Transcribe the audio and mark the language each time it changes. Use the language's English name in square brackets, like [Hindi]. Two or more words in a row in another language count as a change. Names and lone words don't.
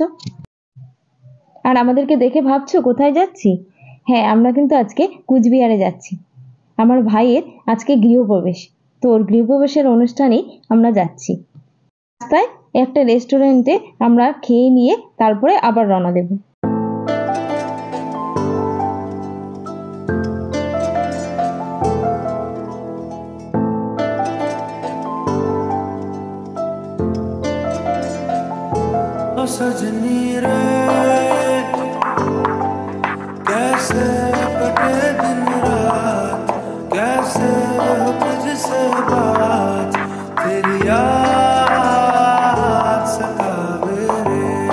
[Bangla] আর আমাদেরকে দেখে ভাবছো কোথায় যাচ্ছি? হ্যাঁ, আমরা কিন্তু আজকে কুচবিহারে যাচ্ছি। আমার ভাইয়ের আজকে গৃহপ্রবেশ, তো ওর গৃহপ্রবেশের অনুষ্ঠানেই আমরা যাচ্ছি। রাস্তায় একটা রেস্টুরেন্টে আমরা খেয়ে নিয়ে তারপরে আবার রওনা দেব। [Hindi] सजनी रे कैसे कटे दिन रात, कैसे हो तुझसे बात, तेरी याद सतावे रे।